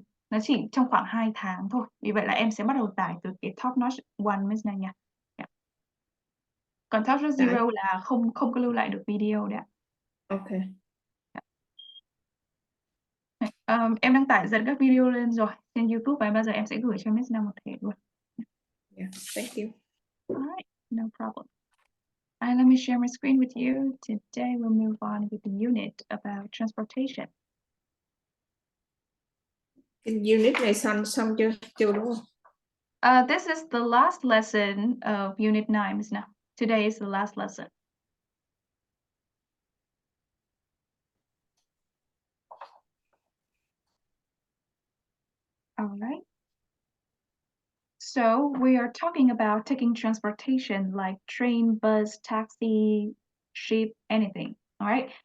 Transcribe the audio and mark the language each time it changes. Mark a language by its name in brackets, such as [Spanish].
[Vietnamese] Nó chỉ trong khoảng 2 tháng thôi. Vì vậy là em sẽ bắt đầu tải từ cái Top Notch One Miss này nha. Yeah. Còn Top Notch Zero là không có lưu lại được video đấy ạ. [English] Ok. [Vietnamese] Em đang tải dần các video lên rồi trên YouTube và bao giờ em sẽ gửi cho Miss Na một thể luôn. [English] Yeah, thank you. Alright, no problem. Let me share my screen with you. Today we'll move on with the unit about transportation. [Vietnamese] Cái unit này xong chưa đúng không? [English] This is the last lesson of Unit 9, Miss Na. Today is the last lesson. All right. So we are talking about taking transportation like train, bus, taxi, ship, anything. All right.